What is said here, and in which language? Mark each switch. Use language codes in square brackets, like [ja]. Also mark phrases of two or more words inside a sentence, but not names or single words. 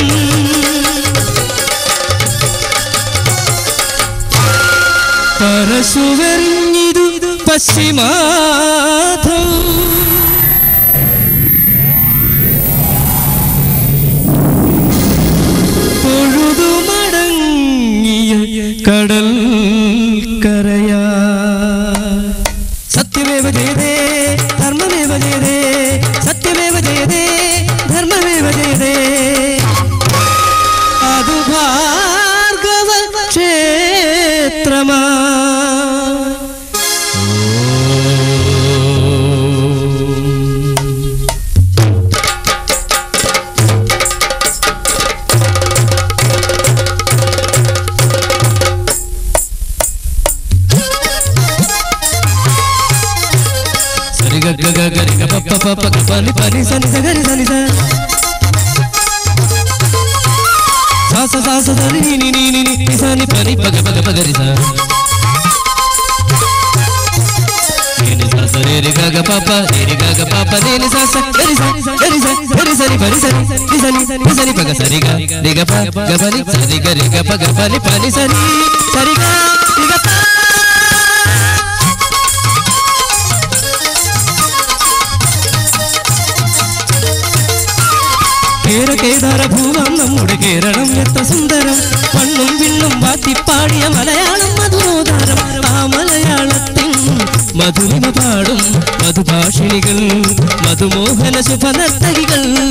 [ml] പരശുവെറിഞ്ഞിതു പശ്ചിമാധം കടൽ കരയാ [sa] സത്യമേവ ജയതേ ധർമ്മമേവ ജയതേ സത്യമേവ ജയതേ ധർമ്മമേവ ജയതേ [ml] അതു ഭാർഗവ ക്ഷേത്രമാ gari ga pa pa pa pa ni pa ni sa ni sa gari sa ni sa sa sa sa sa ni ni ni ni ni sa ni pa ni pa pa gari sa ni sa sa re ga ga pa pa ni ni sa sa gari sa ni pa ni sa ni sa ni pa ga sa re ga pa ga pa ni sa re ga pa ni pa ni sa ni sa re ga pa കേരകേദാര ഭൂവം നമ്മുടെ കേരളം എത്ര സുന്ദരം മണ്ണും വിണ്ണും വാത്തിപ്പാടിയ മലയാളം മധുരോധാരം ആ മലയാളത്തിൻ മധുരിമ പാടും മധുഭാഷിണികൾ മധുമോഹന ശുഭനർത്തകികൾ